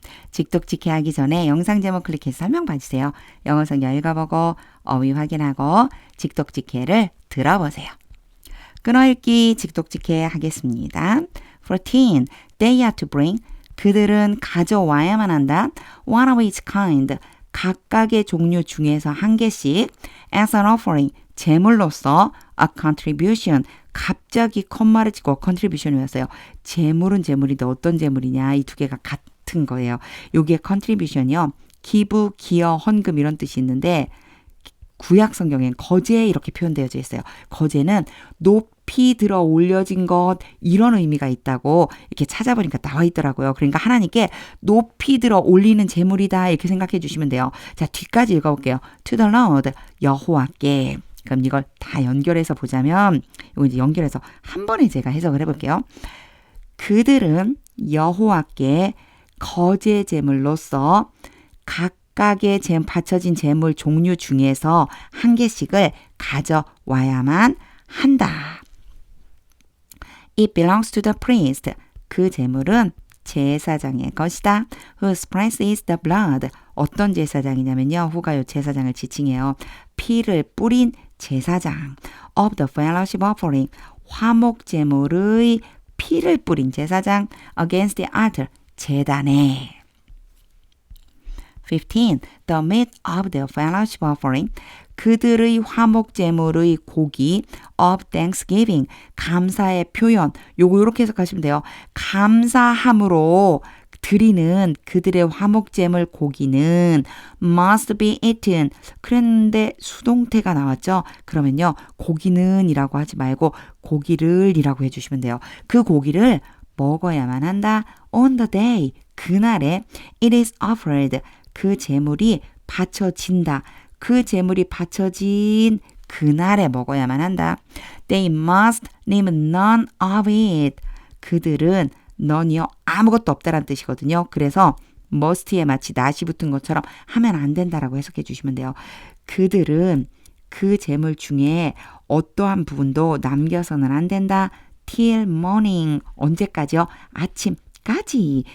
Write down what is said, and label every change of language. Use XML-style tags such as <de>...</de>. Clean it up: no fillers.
<ko>직독직해 하기 전에 영상 제목 클릭해서 설명 봐주세요. 영어 성경 읽어보고 어휘 확인하고 직독직해를 들어보세요. 끊어읽기 직독직해 하겠습니다.</ko> <en>14. They are to bring.</en> <ko>그들은 가져와야만 한다.</ko> <en>One of each kind.</en> <ko>각각의 종류 중에서 한 개씩.</ko> <en>As an offering.</en> <ko>제물로서</ko> <en>a contribution.</en> <ko>갑자기 컴마를 찍고 contribution이었어요. 제물은 제물인데 어떤 제물이냐. 이 두 개가 같은 거예요. 요게 contribution이요. 기부, 기여, 헌금 이런 뜻이 있는데 구약 성경엔 거제 이렇게 표현되어져 있어요. 거제는 높이 들어 올려진 것 이런 의미가 있다고 이렇게 찾아보니까 나와 있더라고요. 그러니까 하나님께 높이 들어 올리는 제물이다 이렇게 생각해 주시면 돼요. 자, 뒤까지 읽어볼게요.</ko> <en>To the Lord, 여호와께.</en> <ko>그럼 이걸 다 연결해서 보자면 이거 이제 연결해서 한 번에 제가 해석을 해볼게요. 그들은 여호와께 거제 제물로서 각각의 바쳐진 제물 종류 중에서 한 개씩을 가져와야만 한다.</ko> <en>It belongs to the priest.</en> <ko>그 제물은 제사장의 것이다.</ko> <en>Whose price is the blood.</en> <ko>어떤 제사장이냐면요. 후가요 제사장을 지칭해요. 피를 뿌린 제사장.</ko> <en>Of the fellowship offering.</en> <ko>화목 제물의 피를 뿌린 제사장.</ko> <en>Against the altar.</en> <ko>제단에.</ko> <en>15. The meat of the fellowship offering.</en> <ko>그들의 화목 제물의 고기</ko> <en>of thanksgiving.</en> <ko>감사의 표현. 요거 이렇게 해석하시면 돼요. 감사함으로 드리는 그들의 화목 제물 고기는</ko> <en>must be eaten.</en> <ko>그랬는데 수동태가 나왔죠. 그러면요. 고기는 이라고 하지 말고 고기를 이라고 해주시면 돼요. 그 고기를 먹어야만 한다.</ko> <en>On the day.</en> <ko>그날에</ko> <en>it is offered.</en> <ko>그 제물이 바쳐진다. 그 제물이 바쳐진 그날에 먹어야만 한다.</ko> <en>They must name none of it.</en> <ko>그들은 none이요. 아무것도 없다라는 뜻이거든요. 그래서 must에 마치 not이 붙은 것처럼 하면 안 된다라고 해석해 주시면 돼요. 그들은 그 제물 중에 어떠한 부분도 남겨서는 안 된다.</ko> <en>Till morning.</en> <ko>언제까지요? 아침까지.</ko>